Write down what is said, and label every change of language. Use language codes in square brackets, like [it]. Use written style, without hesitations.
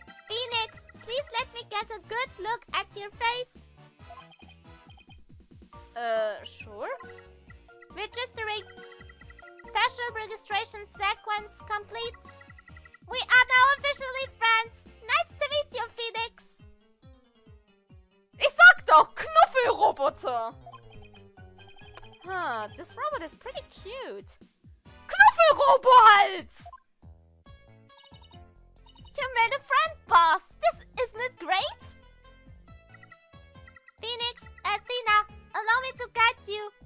[en] Phoenix, please let me get a good look at your face. Sure. Registering. Special registration sequence complete. We are now officially friends. Nice to meet you, Phoenix. [de] Ich sag doch, Knuffel-Roboter. [en] Huh, this robot is pretty cute. [de] Knuffel-Robo halt! [en] You made a friend, boss. Isn't it great? Phoenix, Athena, allow me to guide you.